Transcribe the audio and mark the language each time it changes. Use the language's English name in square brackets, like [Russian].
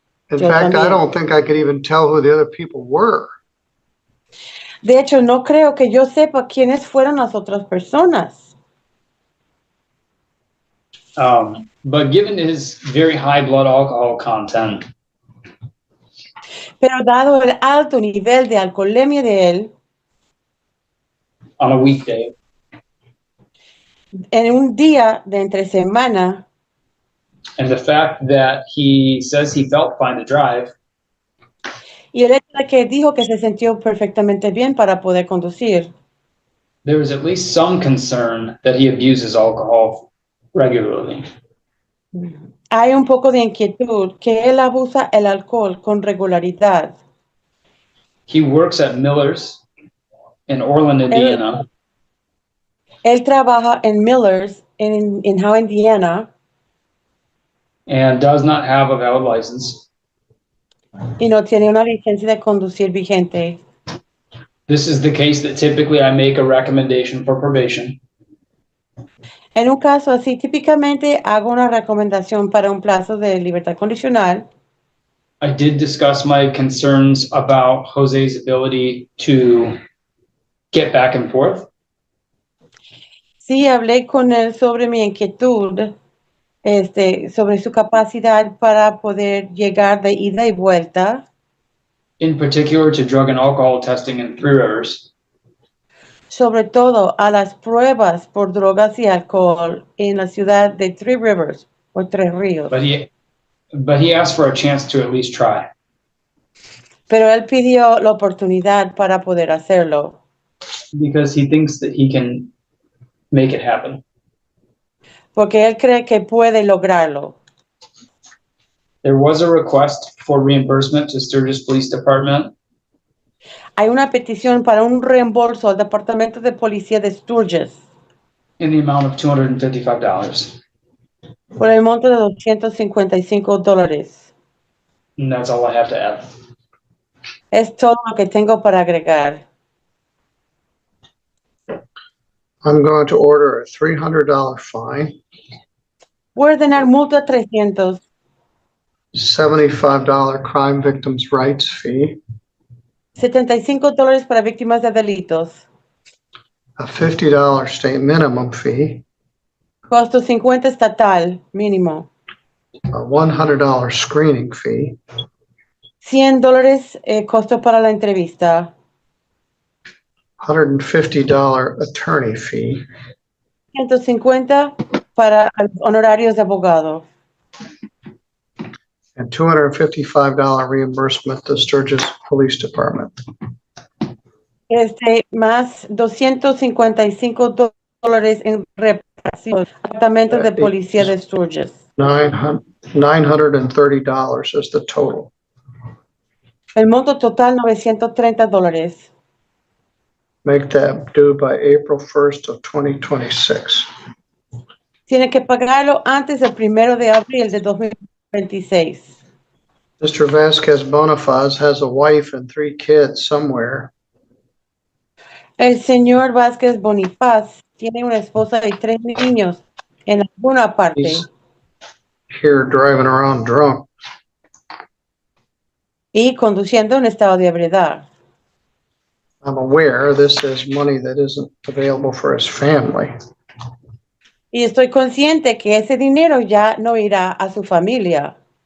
[English] In fact, I don't think I could even tell who the other people were. [Spanish] De hecho, no creo que yo sepa quiénes fueron las otras personas. [English] But given his very high blood alcohol content, [Spanish] pero dado el alto nivel de alcoholemia de él, [English] on a weekday, [Spanish] en un día de entre semana, [English] and the fact that he says he felt fine to drive, [Spanish] y el hecho de que dijo que se sintió perfectamente bien para poder conducir, [English] there was at least some concern that he abuses alcohol regularly. [Spanish] hay un poco de inquietud que él abusa el alcohol con regularidad. [English] He works at Miller's in Orland, Indiana, [Spanish] Él trabaja en Miller's en Howe, Indiana, [English] and does not have a valid license. [Spanish] y no tiene una licencia de conducir vigente. [English] This is the case that typically I make a recommendation for probation. [Spanish] En un caso así, típicamente hago una recomendación para un plazo de libertad condicional. [English] I did discuss my concerns about Jose's ability to get back and forth. [Spanish] Sí, hablé con él sobre mi inquietud, sobre su capacidad para poder llegar de ida y vuelta, [English] In particular to drug and alcohol testing in Three Rivers. [Spanish] sobre todo a las pruebas por drogas y alcohol en la ciudad de Three Rivers o Tres Ríos. [English] But he asked for a chance to at least try. [Spanish] Pero él pidió la oportunidad para poder hacerlo, [English] Because he thinks that he can make it happen. [Spanish] porque él cree que puede lograrlo. [English] There was a request for reimbursement to Sturgis Police Department. [Spanish] Hay una petición para un reembolso al Departamento de Policía de Sturgis [English] In the amount of $255. [Spanish] por el monto de $255. [English] And that's all I have to add. [Spanish] Es todo lo que tengo para agregar. [English] I'm going to order a $300 fine, [Spanish] Voy a ordenar multa 300, [English] $75 crime victims' rights fee, [Spanish] $75 para víctimas de delitos, [English] a $50 state minimum fee, [Spanish] costo 50 estatal mínimo, [English] a $100 screening fee, [Spanish] $100 costo para la entrevista, [English] $150 attorney fee, [Spanish] 150 para los honorarios de abogado [English] and $255 reimbursement to Sturgis Police Department. [Spanish] más $255 en reparación, Departamento de Policía de Sturgis. [English] $930 is the total. [Spanish] El monto total $930. [English] Make that due by April 1st of 2026. [Spanish] Tiene que pagarlo antes del 1 de abril de 2026. [English] Mr. Vasquez Bonifaz has a wife and 3 kids somewhere. [Spanish] El señor Vázquez Bonifaz tiene una esposa y 3 niños en alguna parte. [English] He's here driving around drunk. [Spanish] Y conduciendo en estado de ebriedad. [English] I'm aware this is money that isn't available for his family. [Spanish] Y estoy consciente que ese dinero ya no irá a su familia.